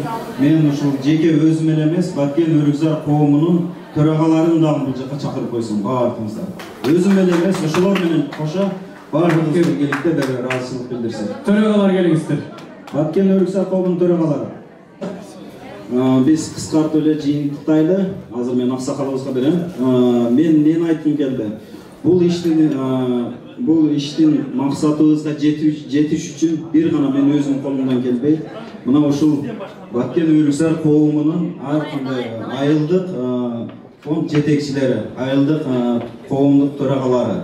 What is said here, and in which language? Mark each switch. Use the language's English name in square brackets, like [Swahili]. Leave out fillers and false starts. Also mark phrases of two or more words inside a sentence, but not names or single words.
[Kyrgyz] Мен ушул жеке өзүм эле эмес, Баткен Өрүкзар коомунун төрагаларын дагы бул жака чакырып койсун баардыгыңыздар. Өзүм эле эмес, ошолор менен кошо баардыгыбыз биргеликте дагы ыраазычылык билдирсек. Төрагалар келиңиздер. Баткен Өрүкзар коомунун төрагалары. Биз кыскарт өйлө жыйынтыктайлы. Азыр мен аксакалыбызга берем. Мен нени айткым келди? Бул иштин максатыбызга жетиш үчүн бир гана мен өзүм колумдан келбейт. Мына ушул Баткен Өрүксар коомунун ар кандай айылдык фонд жетекчилери, айылдык коомдук төрагалары.